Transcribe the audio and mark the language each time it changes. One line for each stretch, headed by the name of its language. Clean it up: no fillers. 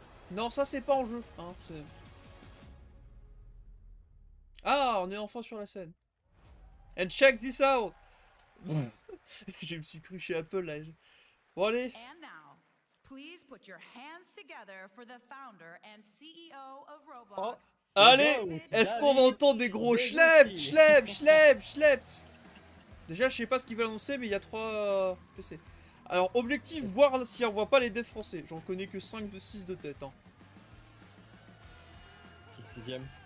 French: Non, ça c'est pas en jeu. Hein, ah, on est enfin sur la scène.
English: And check this out.
French: Je me suis cru chez Apple là. Bon allez.
English: And now, please put your hands together for the founder and CEO of Roblox,
French: Allez, est-ce qu'on va entendre des gros schlept, schlept, schlept, schlept? Déjà, je sais pas ce qu'il va annoncer, mais il y a 3 PC. Alors, objectif, voir si on voit pas les devs français. J'en connais que 5 de 6 de tête. Hein. C'est le 6ème.